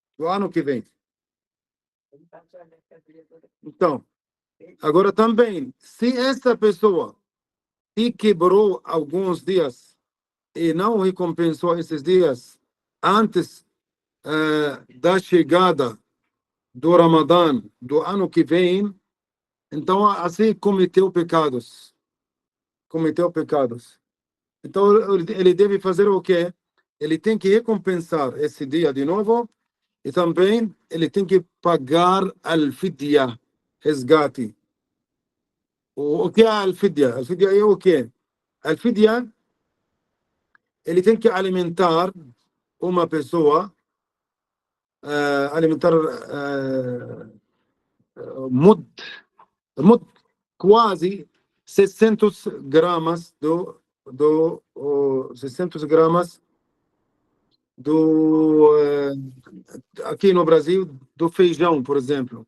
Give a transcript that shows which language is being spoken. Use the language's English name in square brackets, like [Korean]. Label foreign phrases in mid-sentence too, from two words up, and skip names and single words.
[Portuguese] Então, agora também, se essa pessoa que quebrou alguns dias e não recompensou esses dias antes da chegada do Ramadã do ano que vem, então assim cometeu pecados. Então ele deve fazer o quê? Ele tem que recompensar esse dia de novo e também ele tem que pagar al-fidya, resgate. O que é al-fidya? Al-fidya é o quê? Al-fidya, ele tem que alimentar uma pessoa, alimentar mud, quase 600 gramas do 600 gramas aqui no Brasil do feijão, por exemplo.